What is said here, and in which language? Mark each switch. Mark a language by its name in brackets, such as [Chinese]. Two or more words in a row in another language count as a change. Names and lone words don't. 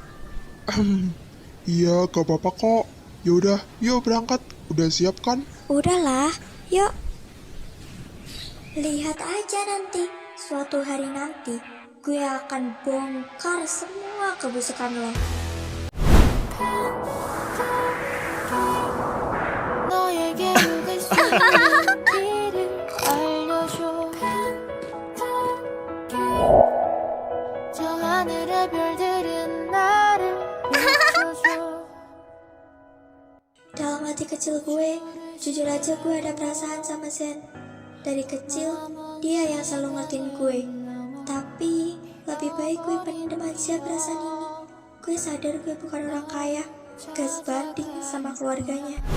[Indonesian] Iya, gak apa-apa kok. Yaudah, yuk berangkat. Udah siap kan? Udahlah, yuk. Lihat aja nanti, suatu hari nanti, gue akan bongkar semua kebusukan lo. [Korean] 너에게 누굴 수 있는지를 알려줘 저 하늘의 별들은 나를 비춰줘 [Indonesian] Dalam hati kecil gue, jujur aja gue ada perasaan sama Zen. Dari kecil, dia yang selalu ngertiin gue. Tapi, lebih baik gue pendem aja perasaan ini. Gue sadar gue bukan orang kaya, gak sebanding sama keluarganya.